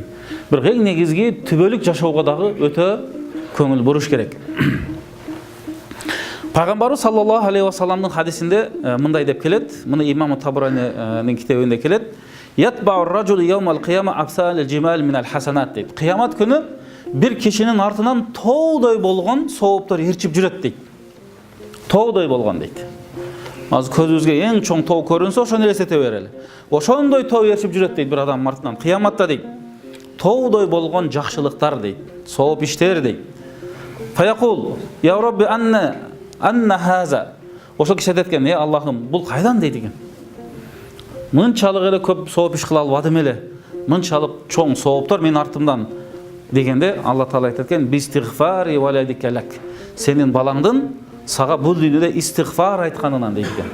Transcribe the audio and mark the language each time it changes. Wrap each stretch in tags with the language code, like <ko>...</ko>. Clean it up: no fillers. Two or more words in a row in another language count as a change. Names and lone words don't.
<ky>Бирок эң негизги түбөлүк жашоого дагы өтө көңүл буруш керек. Пайгамбарыбыз</ky> <ar>صلى الله عليه وسلمдын</ar> <ky>хадисинде мындай деп келет. Муну Имам Табаранинин китебинде келет.</ky> <ar>يتبع الرجل يوم القيامة أمثال الجبال من الحسنات дейт.</ar> <ky>Кыямат күнү bir kişinin артынан тоодой болгон сооптор ээрчип жүрөт дейт. Тоодой болгон дейт. Азыр көзүбүзгө эң чоң тоо көрүнсө ошону элестете берели. Ошондой тоо ээрчип жүрөт дейт бир адам артынан кыяматта дейт. Тоодой болгон жакшылыктар дейт, сооп иштер дейт.</ky> <ar>فيقول يا رب أنى هذا.</ar> <ky>Ошол киши айтат экен, Аллахым, бул кайдан дейт экен. Мынчалык эле көп сооп иш кыла албадым эле. Мынчалык чоң сооптор менин артымдан дегенде Алла Таала айтат экен,</ky> <ar>باستغفار ولدك لك.</ar> <ky>Сенин балаңдын сага бул дүйнөдө истигфар айтканынан дейт экен.</ky>